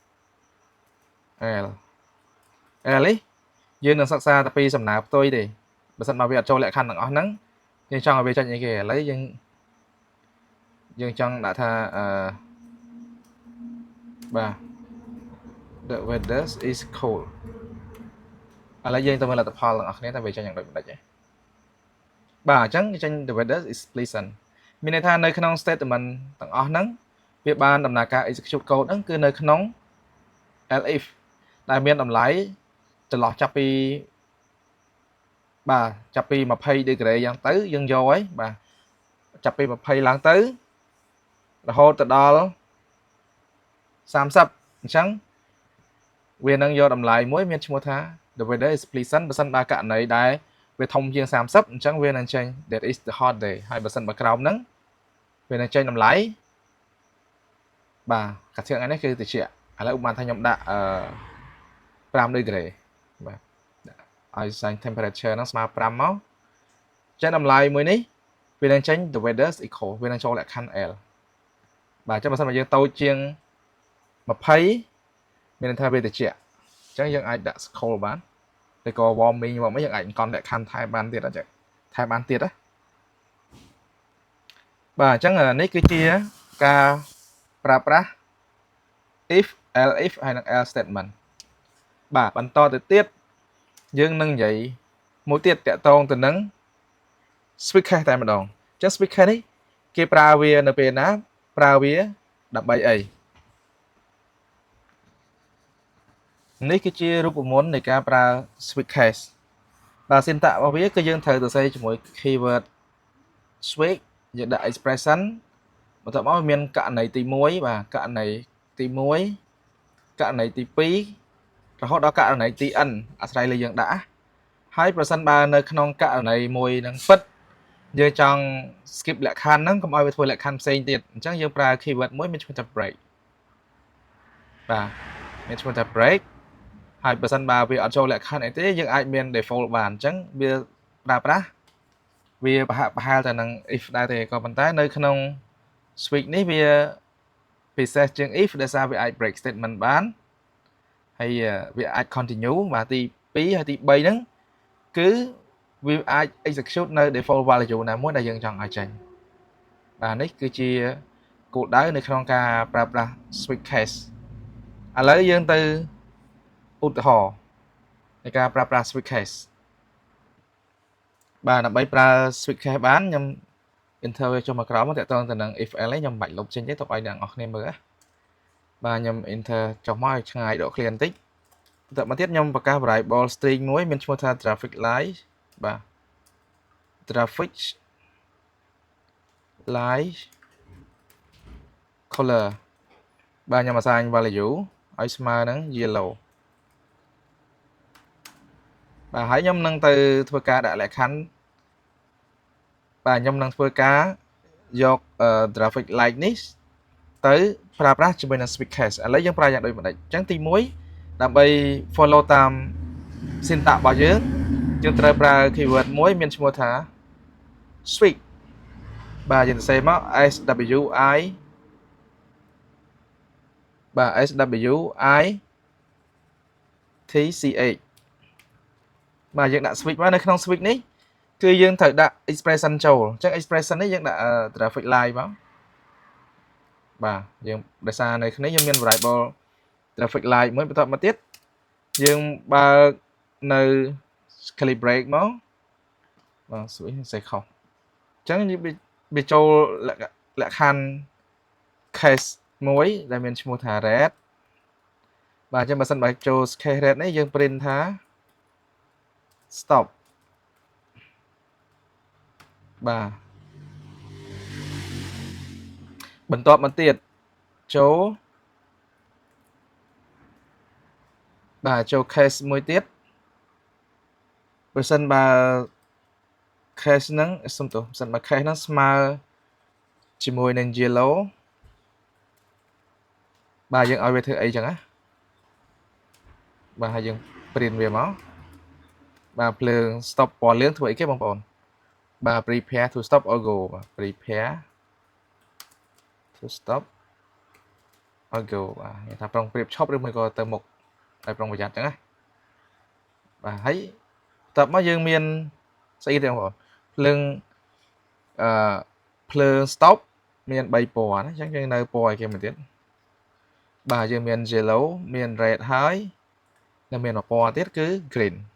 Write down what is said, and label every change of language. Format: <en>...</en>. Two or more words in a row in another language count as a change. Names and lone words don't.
<km>l នេះយើងនឹងសិក្សាតែពីសំណើផ្ទុយទេបើសិនបើវាអត់ចូលលក្ខខណ្ឌទាំងអស់ហ្នឹងយើងចង់ឲ្យវាចេញអីគេឥឡូវ យើងចង់ដាក់ថាបាទ</km> <en>the weather is cold</en> <km>ឥឡូវយើងទៅមើលលទ្ធផលទាំងអស់គ្នាថាវាចេញយ៉ាងដូចម្ដេចទេបាទអញ្ចឹងចេញ</km> <en>the weather is pleasant</en> <km>មានន័យថានៅក្នុង statement ទាំងអស់ហ្នឹងវាបានដំណើរការ</km> <en>execute code</en> <km>ហ្នឹងគឺនៅក្នុង else ដែលមានតម្លៃចន្លោះចាប់ពី 20ដឺក្រេយ៉ាងទៅយើងយកហើយបាទចាប់ពី20ឡើងទៅរហូតទៅដល់30អញ្ចឹងវានឹងយកតម្លៃមួយមានឈ្មោះថា</km> <en>the weather is pleasant</en> <km>បើសិនបើករណីដែលវាធំជាង30អញ្ចឹងវានឹងចេញ</km> <en>that is the hot day</en> <km>ហើយបើសិនបើក្រោមហ្នឹងវានឹងចេញតម្លៃ បាទកាត់ជាងនេះគឺតិចឥឡូវឧបមាថាខ្ញុំដាក់5ដឺក្រេបាទឲ្យ</km> <en>sign temperature</en> <km>ហ្នឹងស្មើ5មកចេញតម្លៃមួយនេះវានឹងចេញ</km> <en>the weather is equal</en> <km>វានឹងចូលលក្ខខណ្ឌ L បាទអញ្ចឹងបើសិនបើយើងតូចជាង20មានន័យថាវាតិចចឹងយើងអាចដាក់ scroll បានឬក៏ warming មកយើងអាចកន់លក្ខខណ្ឌថែបានទៀតអញ្ចឹងថែបានទៀតណា បាទអញ្ចឹងនេះគឺជាការប្រើប្រាស់</km> <en>if else</en> <km>ហើយនិង</km> <en>else statement</en> <km>បាទបន្តទៅទៀតយើងនឹងនិយាយមួយទៀតតាក់ទងទៅនឹង</km> <en>switch case</en> <km>តែម្ដងអញ្ចឹង</km> <en>switch case</en> <km>នេះគេប្រើវានៅពេលណាប្រើវាដើម្បីអី នេះគឺជារូបមន្តនៃការប្រើ</km> <en>switch case</en> <km>បាទ syntax របស់វាគឺយើងត្រូវទៅសេជាមួយ</km> <en>keyword switch</en> <km>យើងដាក់ expression បន្ទាប់មកមានករណីទី1បាទករណីទី1ករណីទី2រហូតដល់ករណី ទី n អាស្រ័យលើយើងដាក់ហើយប្រសិនបើនៅក្នុងករណីមួយនឹងពិតយើងចង់ skip លក្ខខណ្ឌហ្នឹងកុំឲ្យវាធ្វើលក្ខខណ្ឌផ្សេងទៀតអញ្ចឹងយើងប្រើ keyword មួយមានឈ្មោះថា break បាទមានឈ្មោះថា break ហើយបើសិនបើវាអត់ចូលលក្ខខណ្ឌអីទេយើងអាចមាន default បានអញ្ចឹងវាប្រើ ប្រាស់វាប្រហែលទៅនឹង if ដែរទេក៏ប៉ុន្តែនៅក្នុង switch នេះវាពិសេសជាង if ដោយសារវាអាច</km> <en>break statement</en> <km>បានហើយវាអាច continue បាទទី2ហើយទី3ហ្នឹងគឺវាអាច execute នៅ</km> <en>default value</en> <km>ណាមួយដែលយើងចង់ឲ្យចេញបាទនេះគឺជាគោលដៅនៅក្នុងការប្រើប្រាស់</km> <en>switch case</en> <km>ឥឡូវយើងទៅឧទាហរណ៍នៃការប្រើប្រាស់</km> <en>switch case</en> <km>បាទដើម្បីប្រើ</km> <en>switch case</en> <km>បានខ្ញុំ enter វាចុះមកក្រោមមកតាក់ទងទៅនឹង</km> <en>if else</en> <km>ខ្ញុំមិនបាច់លុបចេញទេទុកឲ្យអ្នកនរគ្នាមើលបាទខ្ញុំ enter ចុះមកឲ្យឆ្ងាយដក clear បន្តិចបន្តមកទៀតខ្ញុំបង្កើត</km> <en>variable string</en> <km>មួយមានឈ្មោះថា</km> <en>traffic light</en> <km>បាទ</km> <en>traffic light</en> <km>color បាទខ្ញុំ</km> <en>assign value</en> <km>ឲ្យស្មើនឹង yellow បាទហើយខ្ញុំនឹងទៅធ្វើ ការដាក់លក្ខខណ្ឌបាទខ្ញុំនឹងធ្វើការយក</km> <en>traffic light</en> <km>នេះទៅប្រើប្រាស់ជាមួយនឹង</km> <en>switch case</en> <km>ឥឡូវយើងប្រើយ៉ាងដូចម្ដេចអញ្ចឹងទី1ដើម្បី follow តាម syntax របស់យើងត្រូវប្រើ keyword មួយមានឈ្មោះថា switch បាទយើងសរសេរមក SWI បាទ</km> <en>SWI TCH</en> <km>បាទយើងដាក់ switch មកនៅក្នុង switch នេះគឺយើងត្រូវដាក់ expression ចូល អញ្ចឹង expression នេះយើងដាក់</km> <en>traffic light</en> <km>មកបាទយើងដោយសារនៅគ្នាយើងមាន</km> <en>variable traffic light</en> <km>មួយបន្ទាប់មកទៀតយើងបើកនៅ</km> <en>curly brace</en> <km>មកបាទ switch សេខុសអញ្ចឹងវាចូលលក្ខខណ្ឌ case មួយដែលមានឈ្មោះថា red បាទអញ្ចឹងបើសិនបើចូល</km> <en>case red</en> <km>នេះយើង print ថា stop បាទបន្ទាប់មកទៀតចូលបាទចូល case មួយទៀតបើសិនបើ case ហ្នឹងសុំទោសបើសិនបើ case ហ្នឹងស្មើជាមួយនឹង yellow បាទយើងឲ្យវាធ្វើអីចឹងណាបាទហើយយើង print វាមកបាទភ្លើង stop ពណ៌លឿងធ្វើអីគេបងប្អូនបាទ</km> <en>prepare to stop or go</en> <km>បាទ</km> <en>prepare to stop or go</en> <km>បាទនិយាយថាប្រុងប្រៀបឈប់ឬមួយក៏ទៅមុខឲ្យប្រុងប្រយ័ត្នចឹងណាបាទហើយបន្ទាប់មកយើងមានស្អីទេបងប្អូនភ្លើង ភ្លើង stop មាន3ពណ៌ណាអញ្ចឹងយើងនៅពណ៌ឲ្យគេមួយទៀតបាទយើងមាន yellow មាន red ហើយនិងមានមួយពណ៌ទៀតគឺ green</km>